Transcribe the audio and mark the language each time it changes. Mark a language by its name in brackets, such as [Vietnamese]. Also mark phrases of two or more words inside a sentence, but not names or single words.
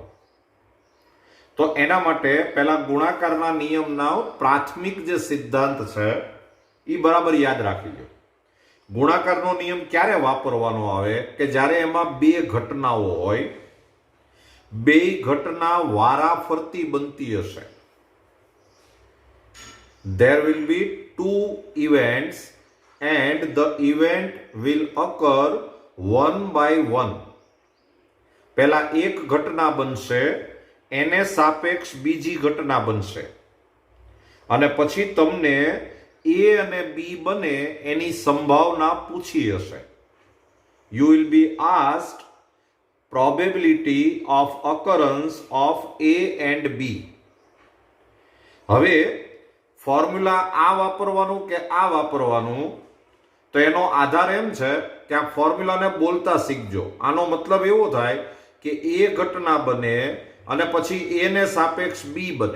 [Gujarati] તો એના માટે પહેલા ગુણાકારના નિયમના પ્રાથમિક જે સિદ્ધાંત છે એ બરાબર યાદ રાખી લો. ગુણાકારનો નિયમ ક્યારે વાપરવાનો આવે કે જ્યારે એમાં બે ઘટનાઓ હોય, બે ઘટના વારાફરતી બનતી હશે. [English] There will be two events and the event will occur one by one. [Gujarati] પહેલા એક ઘટના બનશે, એને સાપેક્ષ બીજી ઘટના બનશે, અને પછી તમને A અને B બને એની સંભાવના પૂછી હશે. [English] You will be asked probability of occurrence of A and B. [Gujarati] હવે ફોર્મ્યુલા આ વાપરવાનું કે આ વાપરવાનું, તો એનો આધાર એમ છે કે આ ફોર્મ્યુલાને બોલતા શીખજો. આનો મતલબ એવો થાય કે A ઘટના બને અને પછી A ને સાપેક્ષ B બને.